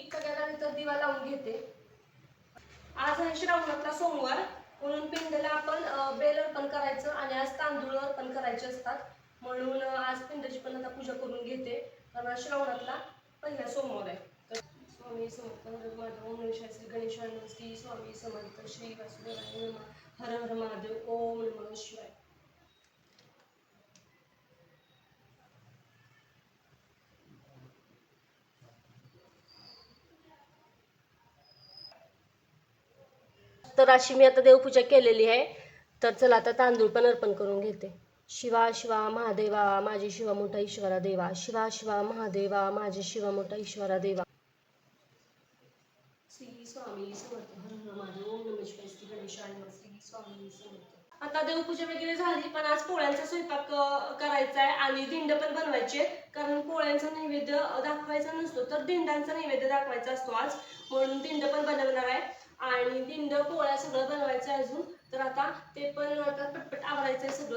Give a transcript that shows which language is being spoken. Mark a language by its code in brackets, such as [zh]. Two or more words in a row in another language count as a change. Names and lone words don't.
[mr] सगळ्यांना इथं दिवा लावून घेते. आज आहे श्रावणातला सोमवार, म्हणून पिंडला आपण बेल अर्पण करायचं आणि आज तांदूळ अर्पण करायचे असतात, म्हणून आज पिंडाची पण आता पूजा करून घेते, कारण आज श्रावणातला पहिला सोमवार आहे. [sa] स्वामी समर्थ माधव ओम नमः श्री गणेशाय नमः श्री स्वामी समर्थ श्री वासुदेवाय नमः हर हर महादेव ओम नमः शिवाय. [mr] तर अशी मी आता देवपूजा केलेली आहे. तर चला आता तांदूळ पण अर्पण करून घेते. शिवा शिवा महादेवा माझी शिवा मोठा ईश्वरा देवा, शिवा शिवा महादेवा माझी शिवा मोठा ईश्वरा देवा. [sa] श्री स्वामी समर्थ हर हर महादेव ओम नमः शिवाय श्री गणेशाय नमः श्री स्वामी समर्थ. [mr] आता देवपूजा वगैरे झाली, पण आज पोळ्यांचा स्वयंपाक करायचा आहे आणि दिंड पण बनवायचे, कारण पोळ्यांचा नैवेद्य दाखवायचा नसतो तर दिंडांचा नैवेद्य दाखवायचा असतो आज, म्हणून दिंड पण बनवणार आहे. आणि दिंड पोळ्या सगळं बनवायचं आहे अजून, तर आता ते पण आता पटपट आवरायचंय सगळं.